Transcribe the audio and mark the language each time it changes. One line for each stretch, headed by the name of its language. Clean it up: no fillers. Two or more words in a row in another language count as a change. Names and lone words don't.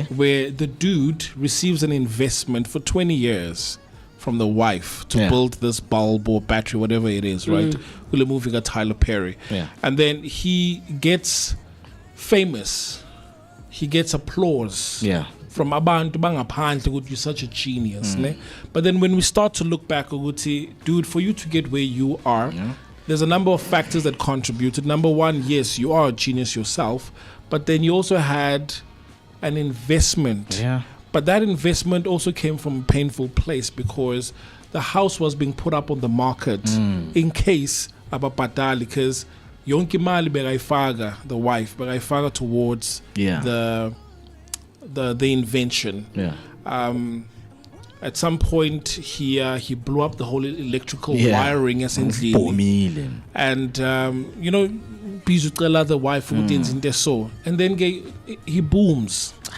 English: where the dude receives an investment for 20 years from the wife to Yeah. build this bulb or battery, whatever it is, right? We're moving a Tyler Perry. Yeah. And then he gets famous. He gets applause. Yeah. From
Zulu: abantu bangaphandle ukuthi
English: you're such a genius, ne? But then when we start to look back, ukuthi, dude, for you to get where you are, there's a number of factors that contributed. Number one, yes, you are a genius yourself, but then you also had an investment. Yeah. But that investment also came from a painful place because the house was being put up on the market in case ababhadali, because
Zulu: yonke imali bekayifaka,
English: the wife bekayifaka towards Yeah. the invention. Yeah. At some point he blew up the whole electrical Yeah. wiring essentially, Bomile. and you know, bizucela the wife
Zulu: ukuthi yenze into
English: so, and then he booms.